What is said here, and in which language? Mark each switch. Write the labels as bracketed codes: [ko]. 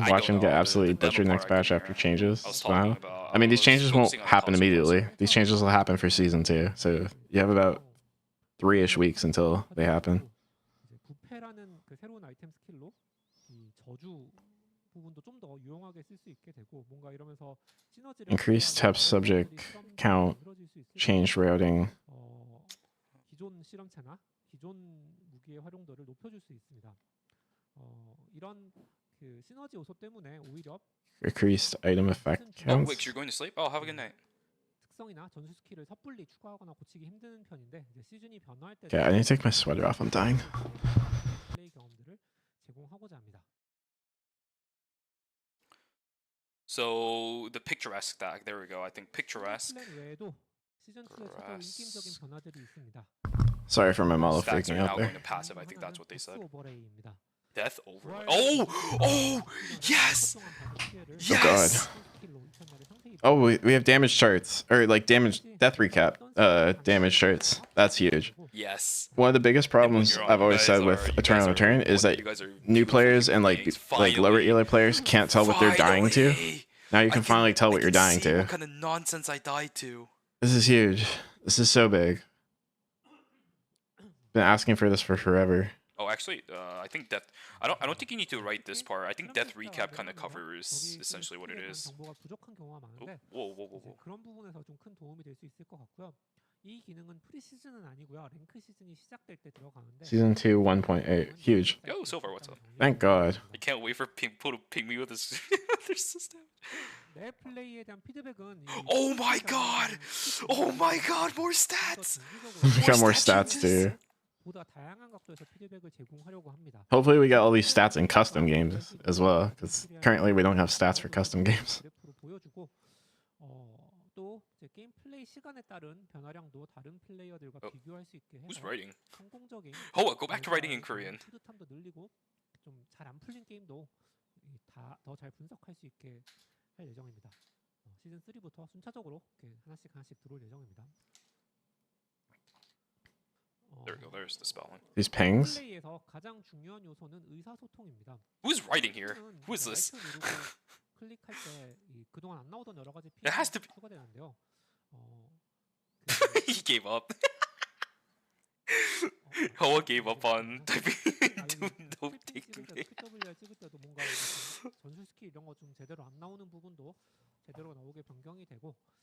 [en] Watch him get absolutely butchered next patch after changes. Wow. I mean, these changes won't happen immediately. These changes will happen for season 2. So you have about 3-ish weeks until they happen. [ko] 부패라는 그 새로운 아이템 스킬로 이 저주 부분도 좀 더 유용하게 쓸 수 있게 되고 뭔가 이러면서 시너지를 [en] Increased tap subject count. Change routing. [ko] 기존 실험체나 기존 무기의 활용도를 높여줄 수 있습니다. 이런 그 시너지 요소 때문에 오히려 [en] Increased item effect Oh, counts. Wix, you're going to sleep? Oh, have a good night. [ko] 특성이나 전술 스킬을 섣불리 추가하거나 고치기 힘든 편인데 이제 시즌이 변화할 때 [en] Okay, I need to take my sweater off. I'm dying. [ko] 플레이 경험들을 제공하고자 합니다. [en] So the picturesque stack. There we go. I think picturesque. [ko] 플랜 외에도 시즌 2에 찾아올 인기적인 변화들이 있습니다. [en] Sorry for my model Stacks are freaking now out going there. to passive. I think that's what they said. [ko] 오버레이입니다. [en] Death over. Oh, yes, yes. Oh, we have damage charts. Or like damage, death recap, damage charts. That's huge. Yes. One of the biggest problems I've always said with Eternal Return is that new players and like lower elo players can't tell what they're dying to. Now you can finally tell what you're dying to. What kind of nonsense I died to. This is huge. This is so big. Been asking for this for forever. Oh, actually, I think death. I don't think you need to write this part. I think death recap kind of covers essentially what it is. [ko] 정보가 부족한 경우가 많은데 [en] Whoa. [ko] 그런 부분에서 좀 큰 도움이 될 수 있을 것 같고요. 이 기능은 프리시즌은 아니고요. 랭크 시즌이 시작될 때 들어가는데 [en] Season 2 1.8. Huge. Yo, Silver, what's up? Thank God. I can't wait for people to ping me with this. Their system. [ko] 내 플레이에 대한 피드백은 [en] Oh my God! Oh my God! More stats. We got more stats too. [ko] 보다 다양한 각도에서 피드백을 제공하려고 합니다. [en] Hopefully we get all these stats in custom games as well, because currently we don't have stats for custom games. [ko] 보여주고 또 이제 게임 플레이 시간에 따른 변화량도 다른 플레이어들과 비교할 수 있게 해서 [en] Who's writing? [ko] 성공적인 [en] Oh, go back to writing in Korean. [ko] 뿌듯함도 늘리고 좀 잘 안 풀린 게임도 다 더 잘 분석할 수 있게 할 예정입니다. 시즌 3부터 순차적으로 하나씩 들어올 예정입니다. [en] There we go. There's the spelling. These pings? [ko] 플레이에서 가장 중요한 요소는 의사소통입니다. [en] Who's writing here? Who is this? [ko] 클릭할 때 그동안 안 나오던 여러 가지 [en] It has to be. [ko] 추가되는데요. [en] He gave up. Hoa gave up on typing note taking. [ko] PWR 찍을 때도 뭔가 전술 스킬 이런 거 좀 제대로 안 나오는 부분도 제대로 나오게 변경이 되고.